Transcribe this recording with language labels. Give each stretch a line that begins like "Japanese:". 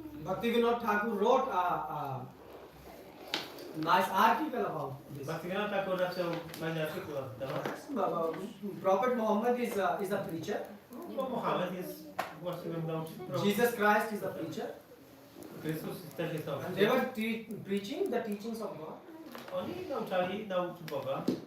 English: Bhaktivinoda Thakur wrote a nice article about this.
Polish: Bhaktivinoda Thakur napisał fajny artykuł na temat.
English: Prophet Muhammad is a preacher.
Polish: Bo Mohamed jest właściwym nauczycielem.
English: Jesus Christ is a preacher.
Polish: Chrystus też jest
English: And they
Polish: nauczycielem.
English: were preaching the teachings of God.
Polish: Oni nauczali nauki Boga.